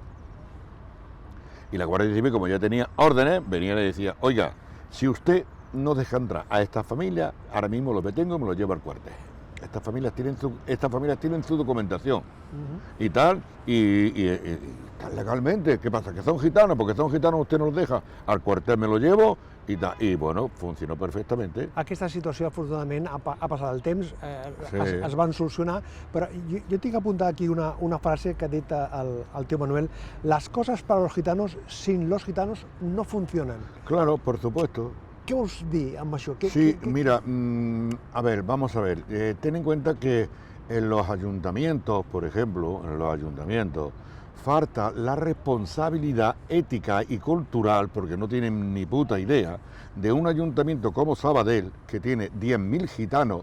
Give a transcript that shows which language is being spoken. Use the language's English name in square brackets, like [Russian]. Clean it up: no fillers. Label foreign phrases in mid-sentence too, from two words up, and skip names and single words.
[Spanish] Y la Guardia Civil, como ya tenía órdenes, venía y le decía, oiga, si usted no deja entrar a esta familia, ahora mismo lo detengo y me lo llevo al cuartel. Estas familias tienen su documentación y tal, y tal legalmente. ¿Qué pasa? ¿Que son gitanos? Porque son gitanos usted no los deja. Al cuartel me lo llevo i tal. [Catalan] I bueno, funcionó perfectament. Aquesta situació, afortunadament, ha passat el temps, es van solucionar, però jo tinc apuntat aquí una frase que ha dit el tío Manuel, [Spanish] las cosas para los gitanos sin los gitanos no funcionan. Claro, por supuesto. [Catalan] ¿Qué os di amb això? [Spanish] Sí, mira, a ver, vamos a ver, ten en cuenta que en los ayuntamientos, por ejemplo, falta la responsabilidad ética y cultural, porque no tienen ni puta idea, de un ayuntamiento como Sabadell, que tiene 10.000 gitanos,